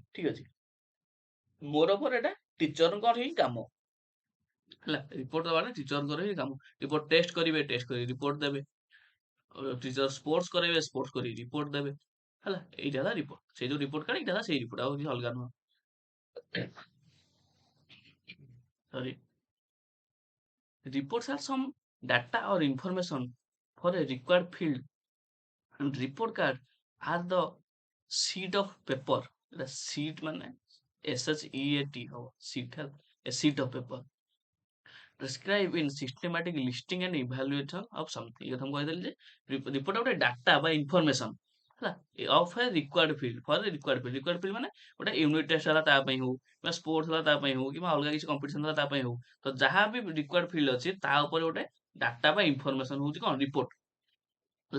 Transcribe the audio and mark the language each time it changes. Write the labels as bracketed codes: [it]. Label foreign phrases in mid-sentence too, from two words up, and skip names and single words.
[or] ଠିକ ଅଛି, ମୋର ଓଭର ଏଟା ଟିଚରଙ୍କର ହିଁ କାମ ହେଲା। ରିପୋର୍ଟ ଦବାଟା ଟିଚରଙ୍କର ହିଁ କାମ। ରିପୋର୍ଟ ଟେଷ୍ଟ କରିବେ, ଟେଷ୍ଟ କରି ରିପୋର୍ଟ ଦେବେ। ଟିଚର ସ୍ପୋର୍ଟସ କରାଇବେ, ସ୍ପୋର୍ଟସ କରି ରିପୋର୍ଟ ଦେବେ ହେଲା। ଏଇଟା ହେଲା ରିପୋର୍ଟ, ସେଇ ଯୋଉ ରିପୋର୍ଟ କାର୍ଡ, ଏଇଟା ହେଲା ସେଇ ରିପୋର୍ଟ, ଆଉ କିଛି ଅଲଗା ନୁହଁ। ସରି, [en] reports are some data or information for a required field, and report card are the sheet of paper। The sheet [or] ମାନେ [en] SHEAT ହବ, sheet ହେଲା, a sheet of paper prescribe in systematic listing and evaluation of something। [or] ଏ କଥା ମୁଁ କହିଦେଲି ଯେ ରିପୋର୍ଟ ଗୋଟେ ଡାଟା ବା ଇନଫର୍ମେସନ ହେଲା, [en] of a required field, for a required field. required field [or] ମାନେ ଗୋଟେ [en] unit test [or] ହେଲା ତା ପାଇଁ ହଉ, କିମ୍ବା ସ୍ପୋର୍ଟସ ହେଲା ତା ପାଇଁ ହଉ, କିମ୍ବା ଅଲଗା କିଛି କମ୍ପିଟିସନ ହେଲା ତା ପାଇଁ ହଉ, ତ ଯାହା ବି [en] required field [or] ଅଛି ତା ଉପରେ ଗୋଟେ ଡାଟା ବା ଇନଫର୍ମେସନ ହଉଛି କଣ, ରିପୋର୍ଟ ହେଲା।